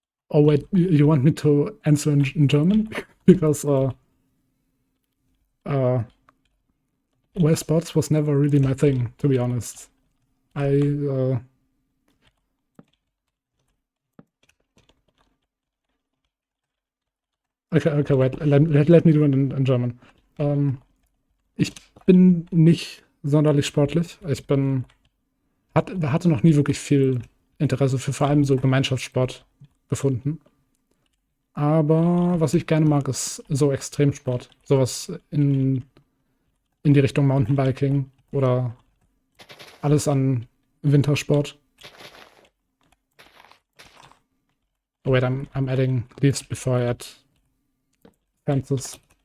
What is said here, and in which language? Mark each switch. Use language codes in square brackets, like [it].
[en] Oh wait, you want me to answer in German? Because well, sports was never really my thing, to be honest. I okay, wait, let me do it in German. [de] Ich bin nicht sonderlich sportlich. Hatte noch nie wirklich viel Interesse für vor allem so Gemeinschaftssport gefunden. Aber was ich gerne mag, ist so Extremsport. Sowas in die Richtung Mountainbiking oder alles an Wintersport. [en] Oh wait, I'm adding leaves before I add fences.